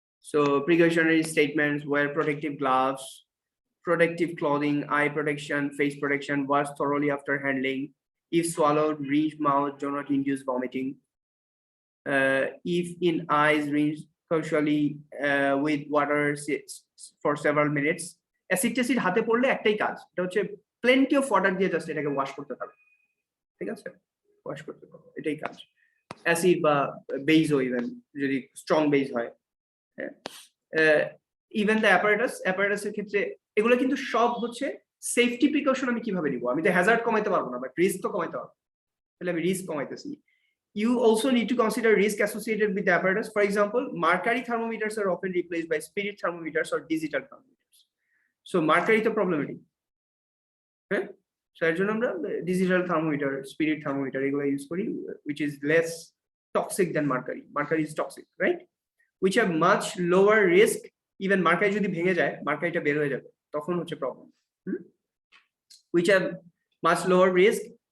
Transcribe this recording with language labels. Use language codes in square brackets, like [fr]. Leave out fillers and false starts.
[en] So precautionary statements: wear protective gloves, protective clothing, eye protection, face protection, wash thoroughly after handling. If swallowed, rinse mouth, do not induce vomiting. If in eyes, rinse casually with water for several minutes. [bn] Acid ট্যাসিড হাতে পড়লে একটাই কাজ, এটা হচ্ছে plenty of water দিয়ে just এটাকে wash করতে হবে। ঠিক আছে, ওয়াশ করতে হবে, এটাই কাজ। অ্যাসিড বা বেইজও, ইভেন যদি স্ট্রং বেইজ হয়। ইভেন দ্য অ্যাপারেটাসের ক্ষেত্রে এগুলো কিন্তু সব হচ্ছে সেফটি প্রিকশন। আমি কিভাবে নিব? আমি তো হ্যাজার্ড কমাইতে পারবো না, বাট রিস্ক তো কমাইতে পারবো, তাহলে আমি risk কমাইতেছি। [en] You also need to consider risk associated with the apparatus. For example, mercury thermometers are often replaced by spirit thermometers or digital thermometers. [bn] So mercury তো problematic, হ্যাঁ, so এর জন্য আমরা ডিজিটাল থার্মোমিটার, স্পিরিট থার্মোমিটার এগুলো use করি, [en] which is less toxic than mercury. Mercury is toxic, right? Which have much lower risk. [bn] Even mercury যদি ভেঙে যায়, mercuryটা বের হয়ে যাবে, তখন হচ্ছে problem. [en] Which have much lower risk.